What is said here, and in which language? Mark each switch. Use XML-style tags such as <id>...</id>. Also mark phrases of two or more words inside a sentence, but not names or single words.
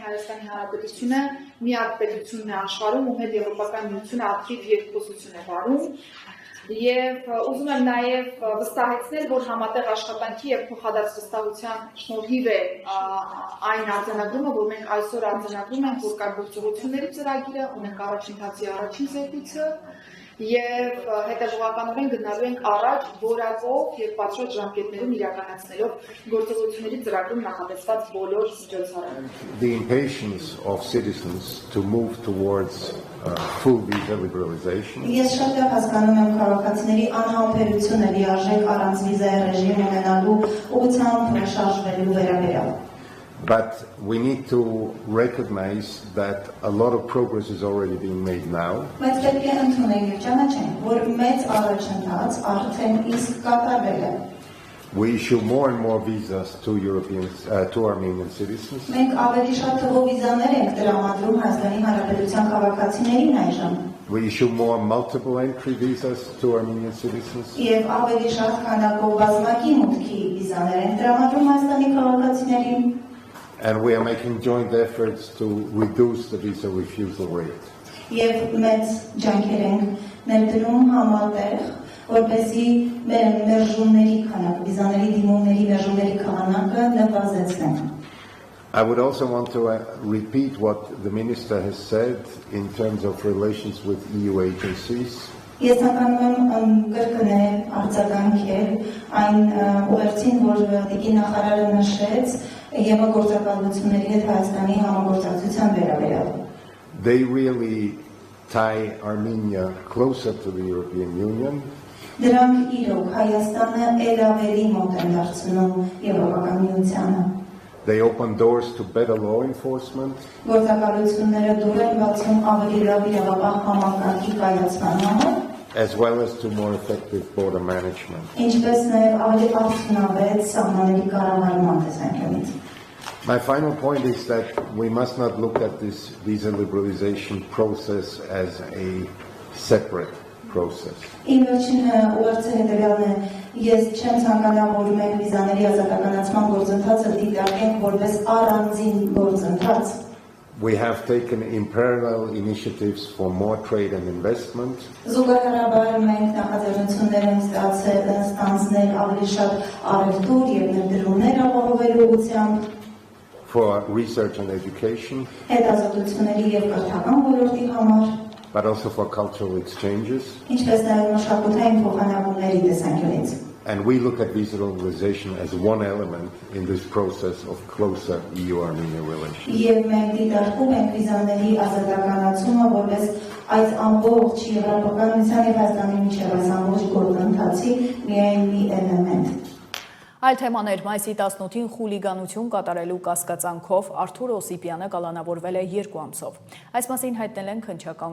<hy>Հայաստանի Հանրապետությունը միակ պետությունն է աշխարհում, ում հետ Եվրոպական միությունը ակտիվ երկխոսություն է վարում։ Եվ ուզում եմ նաև վստահեցնել, որ համատեղ աշխատանքի եւ փոխադարձ վստահության շնորհիվ է այն արձանագրումը, որ մենք այսօր արձանագրում ենք, որ կա գործողությունների ծրագիրը, ունենք առաջընթացի առաջին զեկույցը եւ հետեւողականորեն գնալու ենք առաջ որակով եւ պատշաճ ժամկետներում իրականացնելով գործողությունների ծրագրում նախատեսված բոլոր միջոցառումները.</hy> <en>The impatience of citizens to move towards full visa liberalization.</en> <hy>Ես շատ լավ հասկանում եմ քաղաքացիների անհամբերությունը լիարժեք առանց վիզայի ռեժիմ ունենալու ուղղությամբ շարժվելու վերաբերյալ.</hy> <en>But we need to recognize that a lot of progress is already being made now.</en> <hy>Բայց պետք է ընդունենք եւ ճանաչենք, որ մեծ առաջընթաց արդեն իսկ կատարվել է.</hy> <en>We issue more and more visas to to Armenian citizens.</en> <hy>Մենք ավելի շատ թվով վիզաներ ենք տրամադրում Հայաստանի Հանրապետության քաղաքացիներին այժմ.</hy> <en>We issue more multiple entry visas to Armenian citizens.</en> <hy>Եվ ավելի շատ քանակով բազմակի մուտքի վիզաներ ենք տրամադրում Հայաստանի քաղաքացիներին.</hy> <en>And we are making joint efforts to reduce the visa refusal rate.</en> <hy>Եվ մեծ ջանքեր ենք ներդրում համատեղ, որպեսզի մեր մերժումների քանակը, վիզաների դիմումների մերժումների քանակը նվազեցնենք.</hy> <en>I would also want to repeat what the minister has said in terms of relations with EU agencies.</en> <hy>Ես ցանկանում եմ կրկնել արձագանքել այն ուղերձին, որ դեպի նախարարը նշեց Եվրոգործակալությունների հետ Հայաստանի համագործակցության վերաբերյալ.</hy> <en>They really tie Armenia closer to the European Union.</en> <hy>Դրանք իրոք Հայաստանը ել ավելի մոտ են դարձնում Եվրոպական միությանը.</hy> <en>They open doors to better law enforcement.</en> <hy>Գործակալությունները դուր են բացում ավելի լավ իրավապահ համակարգի կայացման համար.</hy> <en>As well as to more effective border management.</en> <hy>Ինչպես նաև ավելի արդյունավետ սահմանների կառավարման տեսանկյունից.</hy> <en>My final point is that we must not look at this visa liberalization process as a separate process.</en> <hy>Իմ վերջին ուղերձը հետևյալն է. Ես չեմ ցանկանա, որ մենք վիզաների ազատականացման գործընթացը դիտարկենք որպես առանձին գործընթաց.</hy> <en>We have taken in parallel initiatives for more trade and investment.</en> <hy>Զուգահեռաբար մենք նախաձեռնություններ ենք ստանձնել ավելի շատ առևտուր եւ ներդրումներ ապահովելու ուղղությամբ.</hy> <en>For research and education.</en> <hy>Հետազոտությունների եւ կրթական ոլորտի համար.</hy> <en>But also for cultural exchanges.</en> <hy>Ինչպես նաև մշակութային փոխանակումների տեսանկյունից.</hy> <en>And we look at visa liberalization as one element in this process of closer EU-Armenia relations.</en> <hy>Եվ մենք դիտարկում ենք վիզաների ազատականացումը որպես այս ամբողջ Եվրոպական միության եւ Հայաստանի միջև այս ամբողջ գործընթացի միայն մի էլեմենտ. Այլ թեմաներ մայիսի 18-ին խուլիգանություն կատարելու կասկածանքով Արթուր Օսիպյանը կալանավորվել է 2 ամսով։ Այս մասին հայտնել են քննչական</hy>